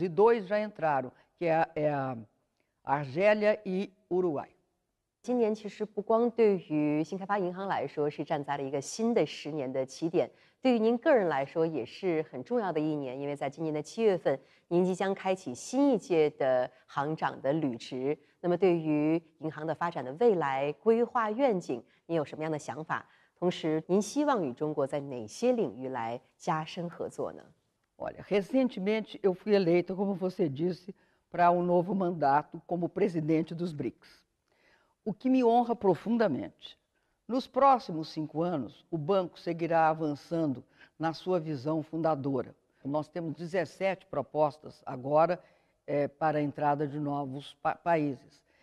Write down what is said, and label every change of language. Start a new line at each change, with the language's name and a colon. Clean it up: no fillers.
Portuguese: E 2 já entraram, que é a Argélia e Uruguai.
Chinese: 今年其实不光对于新开发银行来说是站在了一个新的10年的起点，对于您个人来说也是很重要的一年，因为在今年的7月份，您即将开启新一届的行长的履职。那么，对于银行的发展的未来规划愿景，您有什么样的想法？同时，您希望与中国在哪些领域来加深合作呢？
Portuguese: Olha, recentemente eu fui eleita, como você disse, para um novo mandato como presidente dos BRICS, o que me honra profundamente. Nos próximos 5 anos, o banco seguirá avançando na sua visão fundadora. Nós temos 17 propostas agora para a entrada de novos países.